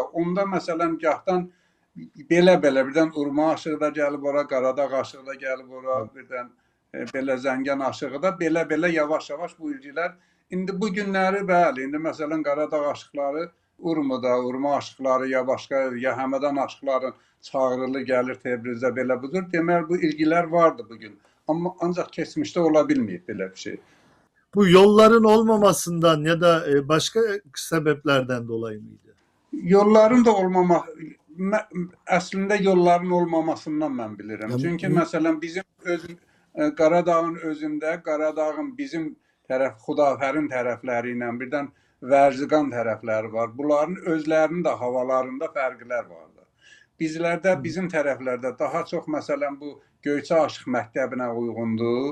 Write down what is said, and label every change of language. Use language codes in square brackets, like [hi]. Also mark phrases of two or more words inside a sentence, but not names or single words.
[az] Onda məsələn gahdan belə-belə birdən Urma aşığı da gəlib ora, Qaradağ aşığı da gəlib ora, birdən belə Zəngan aşığı da belə-belə yavaş-yavaş bu ilgilər. İndi bu günləri bəli, indi məsələn Qaradağ aşıqları Urmuda, Urma aşıqları ya başqa, ya Həmədan aşıqların çağırılı gəlir Təbrizdə belə budur. Deməli bu ilgilər vardı bugün. Amma ancaq keçmişdə ola bilməyib belə bir şey. [tr] Bu yolların olmamasından ya da başka sebeplerden dolayı mıydı? [az] Yolların da əslində yolların olmamasından mən bilirəm. Çünki məsələn bizim Qaradağın özündə, Qaradağın bizim Xudafərin tərəfləri ilə birdən Vərziqan tərəfləri var. Bunların özlərinin də havalarında fərqlər vardı. Bizlərdə, bizim tərəflərdə daha çox məsələn bu Göyçə aşıq məktəbinə uyğundur.